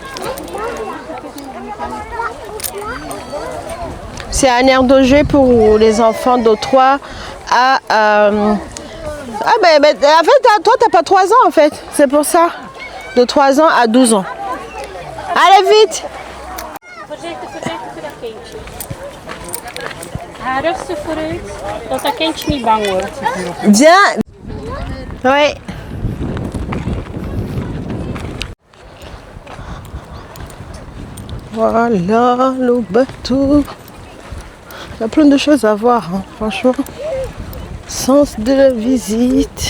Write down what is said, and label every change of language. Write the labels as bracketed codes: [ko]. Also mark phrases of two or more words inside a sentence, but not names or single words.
[fr] C'est un air de jeu pour les enfants de 3 à... Ah ben en fait, toi, t'as pas 3 ans en fait. C'est pour ça. De 3 ans à 12 ans. Allez, vite! [nl] Haarigste vooruit, dat dat kindje niet bang wordt. [fr] Viens! Oui. Voilà le bateau. Il y a plein de choses à voir, hein, franchement. Sens de la visite.